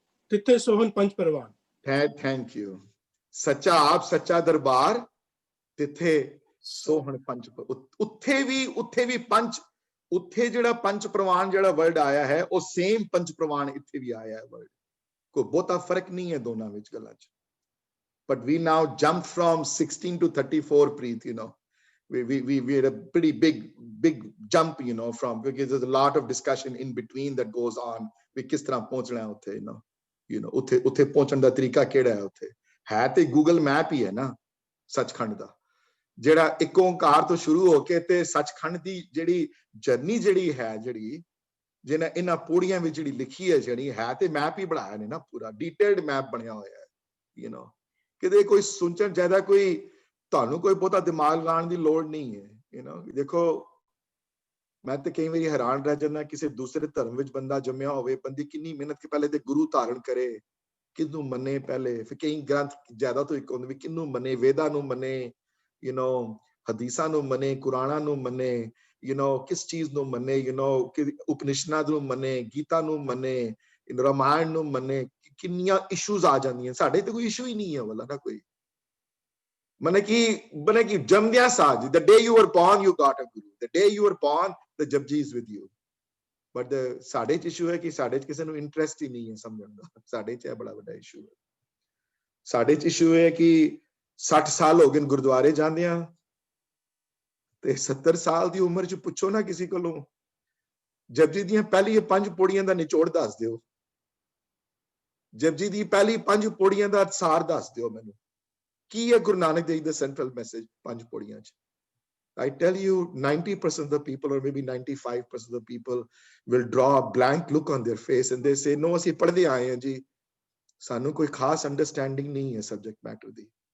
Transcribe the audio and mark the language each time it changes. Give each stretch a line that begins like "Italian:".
Punjabi: ਤਿੱਥੇ ਸੋਹਣ ਪੰਜ ਪਰਵਾਨ. Thank you. ਸੱਚਾ ਆਪ, ਸੱਚਾ ਦਰਬਾਰ, ਤਿੱਥੇ ਸੋਹਣ ਪੰਜ. ਉੱਥੇ ਵੀ ਪੰਜ, ਉੱਥੇ ਜਿਹੜਾ ਪੰਜ ਪ੍ਰਵਾਨ ਜਿਹੜਾ ਵਰਡ ਆਇਆ ਹੈ ਉਹ ਸੇਮ ਪੰਜ ਪ੍ਰਵਾਨ ਇੱਥੇ ਵੀ ਆਇਆ ਹੈ ਵਰਡ. ਕੋਈ ਬਹੁਤਾ ਫਰਕ ਨਹੀਂ ਹੈ ਦੋਨਾਂ ਵਿੱਚ ਗੱਲਾਂ 'ਚ.
English: But we now jump from 16 to 34, Preet, you know. We had a pretty big jump, you know, from, because there's a lot of discussion in between that goes on.
Punjabi: We ਕਿਸ ਤਰ੍ਹਾਂ ਪਹੁੰਚਣਾ ਉੱਥੇ, you know, ਉੱਥੇ ਪਹੁੰਚਣ ਦਾ ਤਰੀਕਾ ਕਿਹੜਾ ਹੈ? ਉੱਥੇ ਹੈ ਤੇ ਗੂਗਲ ਮੈਪ ਹੀ ਹੈ ਨਾ ਸੱਚਖੰਡ ਦਾ, ਜਿਹੜਾ ਇੱਕ ਓਂਕਾਰ ਤੋਂ ਸ਼ੁਰੂ ਹੋ ਕੇ ਤੇ ਸੱਚਖੰਡ ਦੀ ਜਿਹੜੀ ਜਰਨੀ ਜਿਹੜੀ ਹੈ, ਜਿਹੜੀ ਜਿਹਨਾਂ ਇਹਨਾਂ ਪੌੜੀਆਂ ਵਿੱਚ ਜਿਹੜੀ ਲਿਖੀ ਹੈ, ਜਿਹੜੀ ਹੈ ਤੇ ਮੈਪ ਹੀ ਬਣਾਇਆ ਨੇ ਨਾ, ਪੂਰਾ ਡੀਟੇਲਡ ਮੈਪ ਬਣਿਆ ਹੋਇਆ ਹੈ, you know. ਕਿਤੇ ਕੋਈ ਸੁਣਨ ਜ਼ਿਆਦਾ ਕੋਈ ਤੁਹਾਨੂੰ ਕੋਈ ਬਹੁਤਾ ਦਿਮਾਗ ਲਾਉਣ ਦੀ ਲੋੜ ਨਹੀਂ ਹੈ, you know. ਦੇਖੋ, ਮੈਂ ਤੇ ਕਈ ਵਾਰੀ ਹੈਰਾਨ ਰਹਿ ਜਾਂਦਾ, ਕਿਸੇ ਦੂਸਰੇ ਧਰਮ ਵਿੱਚ ਬੰਦਾ ਜੰਮਿਆ ਹੋਵੇ, ਬੰਦੀ ਕਿੰਨੀ ਮਿਹਨਤ ਕੇ ਪਹਿਲੇ ਤੇ ਗੁਰੂ ਧਾਰਨ ਕਰੇ, ਕਿਹਨੂੰ ਮੰਨੇ ਪਹਿਲੇ, ਫਿਰ ਕਈ ਗ੍ਰੰਥ ਜ਼ਿਆਦਾ ਤੋਂ ਇੱਕ ਹੁੰਦੇ ਵੀ ਕਿਹਨੂੰ ਮੰਨੇ, ਵੇਦਾਂ ਨੂੰ ਮੰਨੇ, you know, ਹਦੀਸਾਂ ਨੂੰ ਮੰਨੇ, ਕੁਰਾਨਾਂ ਨੂੰ ਮੰਨੇ, you know, ਕਿਸ ਚੀਜ਼ ਨੂੰ ਮੰਨੇ, you know, ਕਿ ਉਪਨਿਸ਼ਦਾਂ ਨੂੰ ਮੰਨੇ, ਗੀਤਾ ਨੂੰ ਮੰਨੇ, ਰਾਮਾਇਣ ਨੂੰ ਮੰਨੇ. ਕਿੰਨੀਆਂ ਇਸ਼ੂਜ਼ ਆ ਜਾਂਦੀਆਂ. ਸਾਡੇ ਤੇ ਕੋਈ ਇਸ਼ੂ ਹੀ ਨਹੀਂ ਹੈ ਵਾਲਾ ਨਾ ਕੋਈ. ਮਨੇ ਕਿ ਜੰਮਦਿਆਂ ਸਾਜ,
English: the day you were born you got a guru, the day you were born the Japji is with you.
Punjabi: But ਸਾਡੇ ਚ ਇਸ਼ੂ ਹੈ ਕਿ ਸਾਡੇ ਚ ਕਿਸੇ ਨੂੰ ਇੰਟਰਸਟ ਹੀ ਨਹੀਂ ਹੈ ਸਮਝਣ ਦਾ. ਸਾਡੇ ਚ ਇਹ ਬੜਾ ਵੱਡਾ ਇਸ਼ੂ ਹੈ. ਸਾਡੇ ਚ ਇਸ਼ੂ ਹੈ ਕਿ 60 ਸਾਲ ਹੋ ਗਏ ਗੁਰਦੁਆਰੇ ਜਾਂਦਿਆਂ, ਤੇ 70 ਸਾਲ ਦੀ ਉਮਰ ਚ ਪੁੱਛੋ ਨਾ ਕਿਸੇ ਕੋਲੋਂ ਜਪਜੀ ਦੀਆਂ ਪਹਿਲੀ 5 ਪੌੜੀਆਂ ਦਾ ਨਿਚੋੜ ਦੱਸ ਦਿਓ, ਜਪਜੀ ਦੀ ਪਹਿਲੀ 5 ਪੌੜੀਆਂ ਦਾ ਸਾਰ ਦੱਸ ਦਿਓ ਮੈਨੂੰ. ਕੀ ਹੈ ਗੁਰੂ ਨਾਨਕ ਦੇਵ ਜੀ ਦਾ ਸੈਂਟਰਲ ਮੈਸੇਜ 5 ਪੌੜੀਆਂ ਚ?
English: I tell you, 90% of the people, or maybe 95% of the people, will draw a blank look on their face and they say, no,
Punjabi: ਅਸੀਂ ਪੜ੍ਹਦੇ ਆਏ ਹਾਂ ਜੀ, ਸਾਨੂੰ ਕੋਈ ਖਾਸ ਅੰਡਰਸਟੈਂਡਿੰਗ ਨਹੀਂ ਹੈ ਸਬਜੈਕਟ ਮੈਟਰ ਦੀ.